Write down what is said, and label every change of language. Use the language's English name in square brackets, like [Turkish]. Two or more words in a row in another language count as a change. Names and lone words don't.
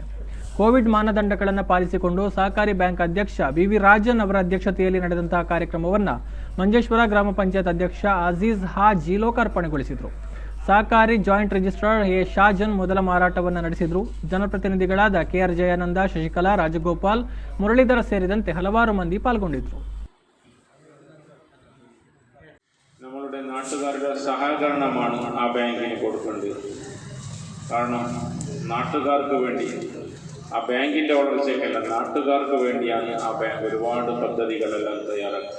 [Kannada] ಕೋವಿಡ್ ಮಾನದಂಡಗಳನ್ನು ಪಾಲಿಸಿಕೊಂಡು ಸಹಕಾರಿ ಬ್ಯಾಂಕ್ ಅಧ್ಯಕ್ಷ ವಿ ರಾಜನ್ ಅವರ ಅಧ್ಯಕ್ಷತೆಯಲ್ಲಿ ನಡೆದಂತಹ ಕಾರ್ಯಕ್ರಮವನ್ನು ಮಂಜೇಶ್ವರ ಗ್ರಾಮ ಪಂಚಾಯತ್ ಅಧ್ಯಕ್ಷ ಅಜೀಜ್ ಹಾಜಿ ಲೋಕಾರ್ಪಣೆಗೊಳಿಸಿದರು. ಸಹಕಾರಿ [English] joint registrar [Kannada] ಎ ಶಾಜನ್ ಮೊದಲ ಮಾರಾಟವನ್ನು ನಡೆಸಿದರು. ಜನಪ್ರತಿನಿಧಿಗಳಾದ ಕೆಆರ್ ಜಯಾನಂದ, ಶಶಿಕಲಾ, ರಾಜಗೋಪಾಲ್, ಮುರಳೀಧರ ಸೇರಿದಂತೆ ಹಲವಾರು ಮಂದಿ പാൽಗೊಂಡಿದ್ದರು. [Malayalam] നമ്മളുടെ നാട്ടുകാരുടെ സഹകരണമാണ് ആ ബാങ്കിന് കൊടുക്കേണ്ടത്. കാരണം നാട്ടുകാർക്ക് വേണ്ടി ആ ബാങ്കിൻ്റെ വളർച്ചയ്ക്കല്ല, നാട്ടുകാർക്ക് വേണ്ടിയാണ് ആ ബാങ്ക് ഒരുപാട് പദ്ധതികളെല്ലാം തയ്യാറാക്കുന്നത്.